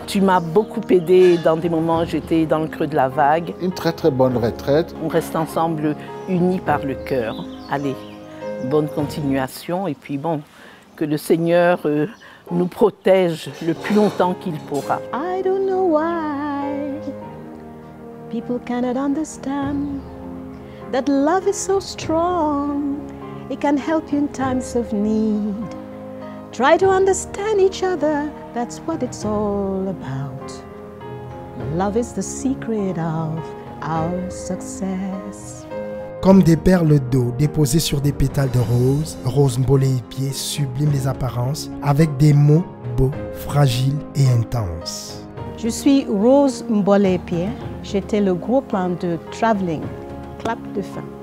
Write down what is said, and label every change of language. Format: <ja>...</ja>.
<fr>Tu m'as beaucoup aidé dans des moments où j'étais dans le creux de la vague. Une très très bonne retraite. On reste ensemble unis par le cœur. Allez, bonne continuation et puis bon, que le Seigneur nous protège le plus longtemps qu'il pourra.</fr> <en>I don't know why people cannot understand that love is so strong. It can help you in times of need. Try to understand each other, that's what it's all about. Love is the secret of our success.</en> <fr>Comme des perles d'eau déposées sur des pétales de rose, Rose Mbolé Epié sublime les apparences avec des mots beaux, fragiles et intenses. Je suis Rose Mbole-Epie. J'étais le groupe de Traveling, clap de fin.</fr>